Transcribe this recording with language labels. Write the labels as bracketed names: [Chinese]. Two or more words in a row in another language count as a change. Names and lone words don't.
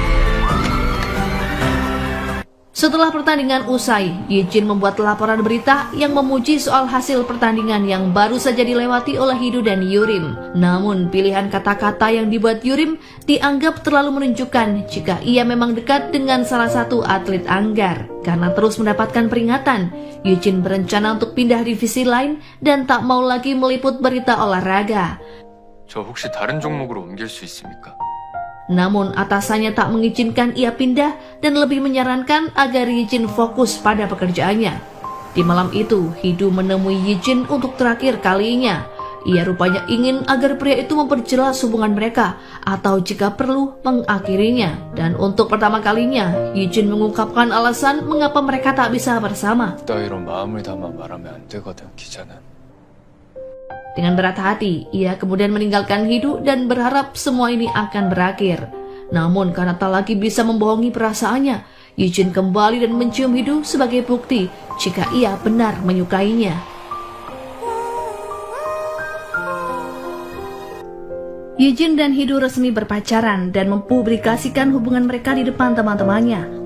[Indonesian] Setelah pertandingan usai, Yijin membuat laporan berita yang memuji soal hasil pertandingan yang baru saja dilewati oleh Hidu dan Yurim. Namun, pilihan kata-kata yang dibuat Yurim dianggap terlalu menunjukkan jika ia memang dekat dengan salah satu atlet Anggar. Karena terus mendapatkan peringatan, Yijin berencana untuk pindah divisi lain dan tak mau lagi meliput berita olahraga. [Korean] 저 혹시 다른 종목으로 옮길 수 있습니까? [Indonesian] Namun atasannya tak mengizinkan ia pindah dan lebih menyarankan agar Yijin fokus pada pekerjaannya. Di malam itu, Hidu menemui Yijin untuk terakhir kalinya. Ia rupanya ingin agar pria itu memperjelas hubungan mereka atau jika perlu mengakhirinya. Dan untuk pertama kalinya, Yijin mengungkapkan alasan mengapa mereka tak bisa bersama. [Korean] 따위로 마음을 담아 말하면 안 되거든, 기자는. [Indonesian] Dengan berat hati, ia kemudian meninggalkan Hidu dan berharap semua ini akan berakhir. Namun karena tak lagi bisa membohongi perasaannya, Yijin kembali dan mencium Hidu sebagai bukti jika ia benar menyukainya. Yijin dan Hidu resmi berpacaran dan mempublikasikan hubungan mereka di depan teman-temannya.